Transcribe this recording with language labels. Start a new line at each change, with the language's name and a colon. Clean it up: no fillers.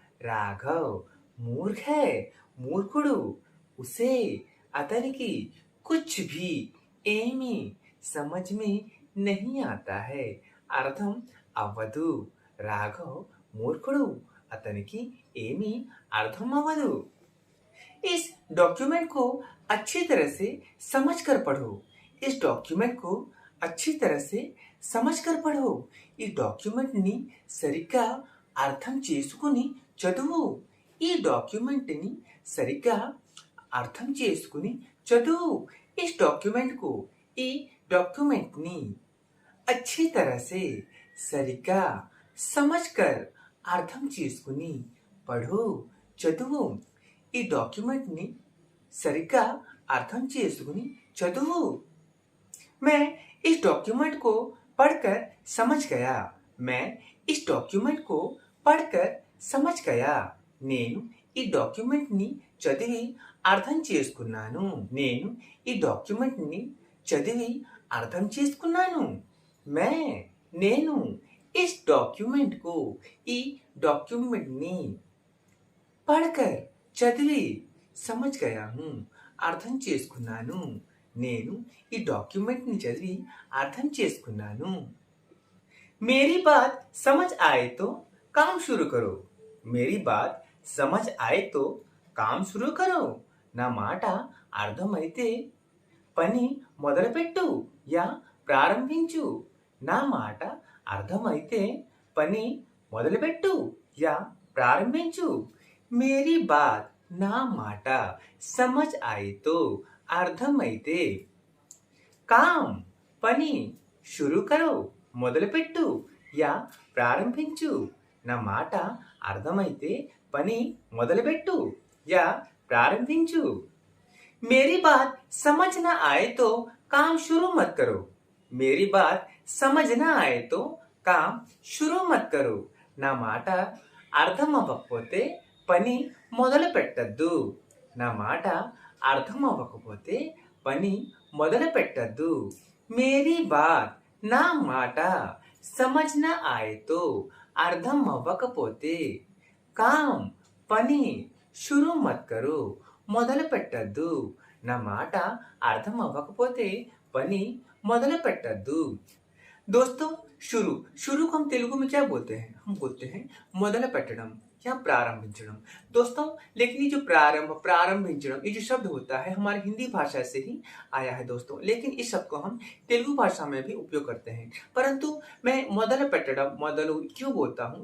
Hindi: రాఘవ్ मूर्ख है,
Telugu: మూర్ఖుడు.
Hindi: उसे
Telugu: అతనికి
Hindi: कुछ भी
Telugu: ఏమీ
Hindi: समझ में नहीं आता है.
Telugu: అర్థం అవ్వదు. రాఘవ్ మూర్ఖుడు, అతనికి ఏమీ అర్థం అవ్వదు.
Hindi: इस डॉक्यूमेंट को अच्छी तरह से समझकर पढ़ो. इस डॉक्यूमेंट को अच्छी तरह से समझकर पढ़ो.
Telugu: ఈ డాక్యుమెంట్ని సరిగ్గా అర్థం చేసుకుని చదువు. ఈ డాక్యుమెంట్ని సరిగ్గా అర్థం చేసుకుని చదువు.
Hindi: इस डॉक्यूमेंट को
Telugu: ఈ డాక్యుమెంట్ని
Hindi: अच्छी तरह से
Telugu: సరిగ్గా
Hindi: समझकर
Telugu: అర్థం చేసుకుని
Hindi: పढ़ो
Telugu: చదువు. ఈ డాక్యుమెంట్ని సరిగ్గా అర్థం చేసుకుని చదువు.
Hindi: मैं इस डॉक्यूमेंट को पढ़कर समझ गया. मैं इस डॉक्यूमेंट को पढ़कर
Telugu: సమజ్కయా నేను ఈ డాక్యుమెంట్ని చదివి అర్థం చేసుకున్నాను. నేను ఈ డాక్యుమెంట్ని చదివి అర్థం చేసుకున్నాను.
Hindi: मैं
Telugu: నేను
Hindi: इस डॉक्यूमेंट को
Telugu: ఈ డాక్యుమెంట్ని
Hindi: పढ़कर
Telugu: చదివి
Hindi: समझ गया हूँ
Telugu: అర్థం చేసుకున్నాను. నేను ఈ డాక్యుమెంట్ని చదివి అర్థం చేసుకున్నాను.
Hindi: मेरी बात समझ आए तो काम शुरू करो. मेरी बात समझ आए तो काम शुरू करो.
Telugu: నా మాట అర్థమైతే పని మొదలుపెట్టు యా ప్రారంభించు. నా మాట అర్థమైతే పని మొదలుపెట్టు యా ప్రారంభించు.
Hindi: मेरी बात
Telugu: నా మాట
Hindi: समझ आए तो
Telugu: అర్థమైతే
Hindi: काम
Telugu: పని
Hindi: शुरू करो
Telugu: మొదలుపెట్టు యా ప్రారంభించు. నా మాట అర్థమైతే పని మొదలుపెట్టు యా ప్రారంభించు.
Hindi: मेरी बात समझ ना आए तो काम शुरू मत करो. मेरी बात समझ ना आए तो काम शुरू मत करो.
Telugu: నా మాట అర్థం అవ్వకపోతే పని మొదలు పెట్టద్దు. నా మాట అర్థం అవ్వకపోతే పని మొదలు పెట్టద్దు.
Hindi: मेरी बात
Telugu: నా మాట
Hindi: समझ ना आए तो
Telugu: అర్థం అవ్వకపోతే
Hindi: काम
Telugu: పని
Hindi: शुरू मत करो
Telugu: మొదలు పెట్టద్దు. నా మాట అర్థం అవ్వకపోతే పని మొదలు పెట్టద్దు.
Hindi: दोस्तों शुरू को हम तेलुगु में क्या बोलते हैं? हम बोलते हैं
Telugu: మొదలు పెట్టడం
Hindi: या प्रारंभिंचడం. दोस्तों लेकिन ये जो प्रारंभिंचడం ये जो शब्द होता है हमारी हिंदी भाषा से ही आया है दोस्तों. लेकिन इस शब्द को हम तेलुगु भाषा में भी उपयोग करते हैं. परंतु मैं
Telugu: మొదలు పెట్టడం మొదలు
Hindi: क्यों बोलता हूँ?